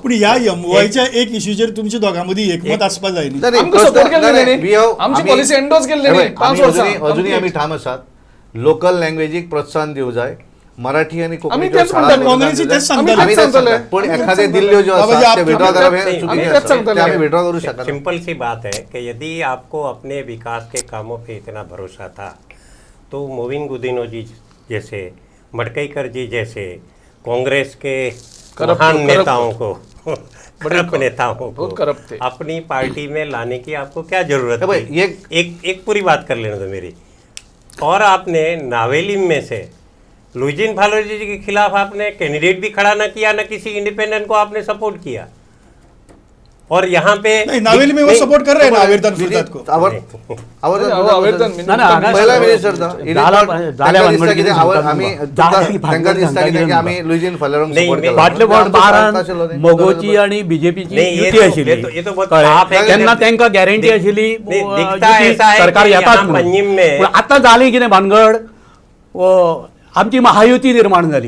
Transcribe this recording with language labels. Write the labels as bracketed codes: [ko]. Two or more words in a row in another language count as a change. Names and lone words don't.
[kok] पूण ह्या एमओआयच्या एक इश्यूचेर तुमच्या दोगां मदीं एकमत आसपाक जाय न्ही. अजुनूय आमी ठाम आसात. लोकल लँग्वेजीक प्रोत्साहन दिवं जाय. मराठी आनी कोंकणी पण एखादे दिल्ल्यो ज्यो आसात ते विड्रॉ करप हें चुकीचें. आमी विड्रॉ करूं शकना. [hi] सिंपल सी बात है कि यदि आपको अपने विकास के कामों पे इतना भरोसा था तो मोविन गुदिनो जी जैसे, मडकईकर जी जैसे कांग्रेस के महान नेताओं को नेताओं को अपनी पार्टी में लाने की आपको क्या जरूरत है? एक पूरी बात कर लेने दो मेरी. और आपने नावेलिम में से लुइजिन फालोजी जी के खिलाफ आपने कैंडिडेट भी खड़ा न किया, न किसी इंडिपेंडेंट को आपने सपोर्ट किया. और यहाँ पे नावेली में वो सपोर्ट कर रहे हैं ना आवेदन फुर्सत को. पहिला मिनिस्टर था. [kok] आमी लुइजिन फालोरांक सपोर्ट केला. फाटले फावट मोगोची आणि बीजेपीची युती आशिल्ली तेन्ना तांकां गॅरंटी आशिल्ली सरकार येतात म्हणून. पूण आतां जाली कितें भानगड? आमची महायुती निर्माण जाली.